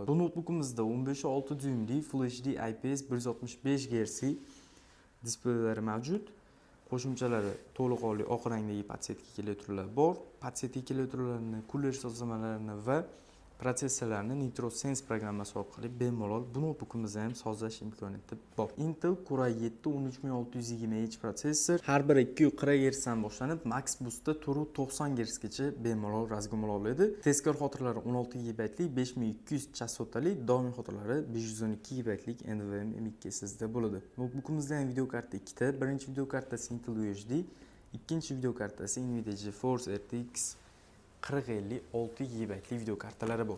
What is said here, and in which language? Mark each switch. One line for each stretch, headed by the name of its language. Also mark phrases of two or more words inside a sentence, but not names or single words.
Uzbek: Bu notebookimizda 15.6 dyumli Full HD IPS 165 Hz displaylari mavjud. Qo'shimchalari to'liq oliy oq rangdagi podsetka keltiruvlar bor. Podsetka keltiruvlarini, kuler sozlamalarini va protsessorlarni Nitro Sense programmasi orqali bemalol bu notebookimizni ham sozlash imkoniyati bor. Intel Core i7 13620H protsessor, har biri 240 Hz dan boshlanib, max boostda 490 Hz gacha bemalol razgomol oladi. Tezkor xotiralari 16 GB lik, 5200 chastotali, doimiy xotiralari 512 GB lik NVMe M.2 SSD bo'ladi. Notebookimizda ham video karta ikkita. Birinchi video kartasi Intel UHD, ikkinchi video kartasi Nvidia GeForce RTX 4050 6 GB lik video kartalari bor.